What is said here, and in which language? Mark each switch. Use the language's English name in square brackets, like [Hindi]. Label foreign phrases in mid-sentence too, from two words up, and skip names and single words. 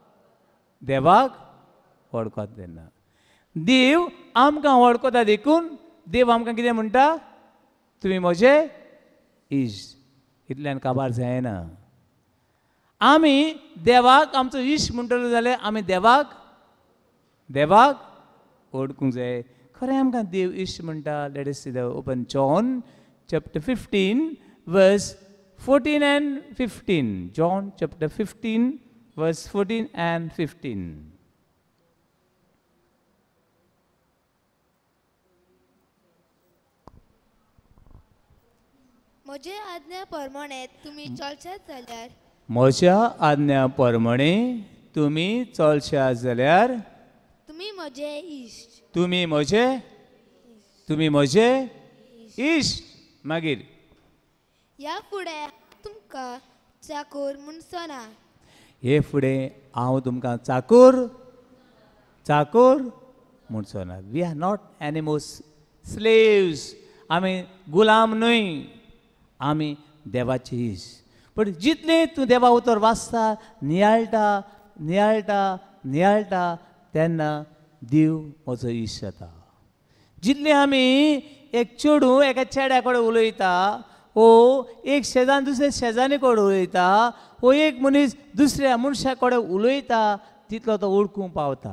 [Konkani] वळखता तेन्ना देव आमकां वळखता देखून देव आमकां कितें म्हणटा तुमी म्हजे इश्ट इतल्यान काबार जायना आमी देवाक आमचो इश्ट म्हणटलो जाल्यार आमी देवाक वळखूंक जाय खरें आमकां देव इश्ट म्हणटा [English] let us see the open John chapter 15 verse 14 and 15 [Konkani] John chapter 15 verse 14 and 15. म्हजे आज्ञा प्रमाणे तुम्ही चलशात जाल्यार म्हज्या आज्ञा प्रमाणे तुमी चलशात जाल्यार तुम्ही म्हजे इश्ट. तुमी म्हजे इश्ट. मागीर ह्या फुडें तुमकां चाकोर म्हणचो ना. हे फुडें हांव तुमकां चाकोर म्हणचो ना. [English] we are not animals slaves. [Konkani] आमी गुलाम न्हय, आमी देवाचे इश्ट. पण जितले तूं देवा उतर वाचता, नियाळटा तेन्ना देव म्हजो इश्ट जाता. जितले आमी एक चेडूं एका चेड्या कडेन उलयता, वो एक शेजान दुसऱ्या शेजानी कडेन उलयता, वो एक मनीस दुसऱ्या मनशा कडेन उलयता, तितलो तो ओळखूंक पावता.